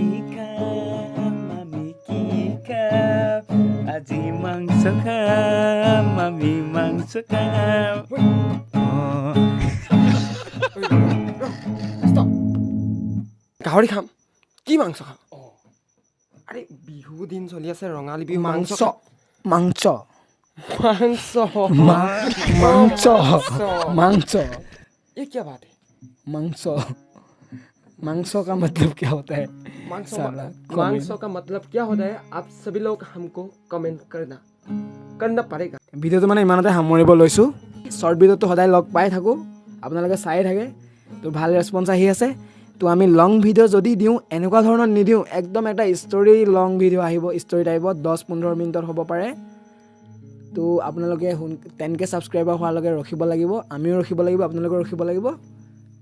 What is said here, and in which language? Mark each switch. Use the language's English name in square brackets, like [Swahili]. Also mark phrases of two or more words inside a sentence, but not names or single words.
[Assamese] আজি মাংস খাম, আমি মাংস খাম। গাহৰি খাম? কি মাংস খাম? আৰে বিহু দিন চলি আছে, ৰঙালী বিহু, মাংস মাংস [Hindi] ये क्या बात है? मांसो का मतलब क्या होता है? मांसों का मतलब क्या होता है? आप सभी लोग हमको कमेंट करना पड़ेगा। [Assamese] ভিডিঅ'টো মানে ইমানতে সামৰিব লৈছোঁ। [English] short videoটো [Assamese] সদায় লগ পাই থাকোঁ, আপোনালোকে চাই থাকে, তো ভাল ৰেচপন্স আহি আছে। তো আমি [English] long video' [Assamese] যদি দিওঁ, এনেকুৱা ধৰণৰ নিদিওঁ, একদম এটা [English] story long video' [Assamese] আহিব, [English] story typeত [Assamese] 10-15 মিনিটত হ'ব পাৰে। তো আপোনালোকে 10K ছাবস্ক্ৰাইবাৰ হোৱালৈকে ৰখিব লাগিব, আমিও ৰখিব লাগিব, আপোনালোকেও ৰখিব লাগিব।